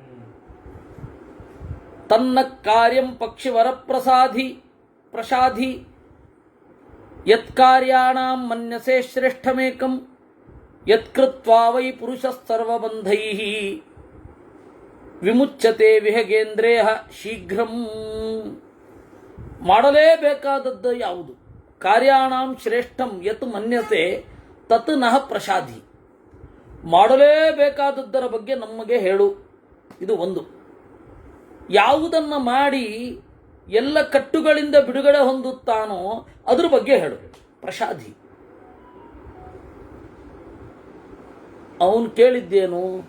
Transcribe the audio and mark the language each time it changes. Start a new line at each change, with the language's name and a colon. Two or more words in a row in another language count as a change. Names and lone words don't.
Sanskrit: ತನ್ನ ಕಾರ್ಯಂ ಪಕ್ಷಿವರ ಪ್ರಸಾಧಿ ಯತ್ಕಾರ್ಯಾಣಾಂ ಮನ್ಯಸೆ ಶ್ರೇಷ್ಠಮೇಕಂ ಯತ್ಕೃತ್ವಾ ವೈ ಪುರುಷ ಸರ್ವಬಂಧೈಃ ವಿಮುಚ್ಯತೆ ವಿಹಗೇಂದ್ರೇಹ ಶೀಘ್ರಂ.
Kannada: ಮಾಡಲೇಬೇಕಾದದ್ದು ಯಾವುದು?
Sanskrit: ಕಾರ್ಯಾಣಾಂ ಶ್ರೇಷ್ಠಂ ಯತ್ ಮನ್ಯತೆ ತತ್ ನಃ ಪ್ರಸಾಧಿ,
Kannada: ಮಾಡಲೇಬೇಕಾದದ್ದರ ಬಗ್ಗೆ ನಮಗೆ ಹೇಳು. ಇದು ಒಂದು. ಯಾವುದನ್ನು ಮಾಡಿ ಎಲ್ಲ ಕಟ್ಟುಗಳಿಂದ ಬಿಡುಗಡೆ ಹೊಂದುತ್ತಾನೋ ಅದ್ರ ಬಗ್ಗೆ ಹೇಳು, ಪ್ರಸಾಧಿ. ಅವನು ಕೇಳಿದ್ದೇನು?